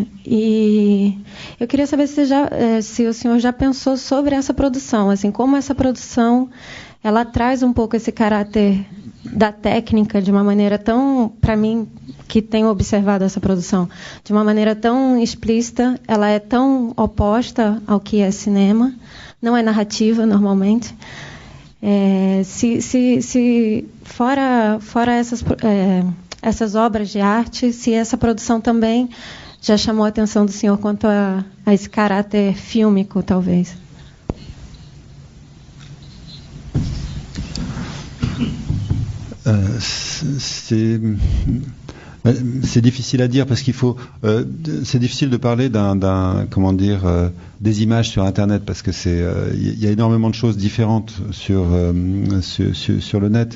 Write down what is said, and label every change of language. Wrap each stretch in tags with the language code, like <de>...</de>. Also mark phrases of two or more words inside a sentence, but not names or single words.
<pt>E eu queria saber se o senhor já pensou sobre essa produção, assim, como essa produção ela traz um pouco esse caráter da técnica de uma maneira tão, para mim, que tenho observado essa produção, de uma maneira tão explícita, ela é tão oposta ao que é cinema, não é narrativa normalmente. Se fora essas obras de arte, se essa produção também já chamou a atenção do senhor quanto a esse caráter fílmico, talvez.</pt> <fr>C'est difficile à dire parce qu'il faut. C'est difficile de parler des images sur Internet parce que il y a énormément de choses différentes sur le net.</fr>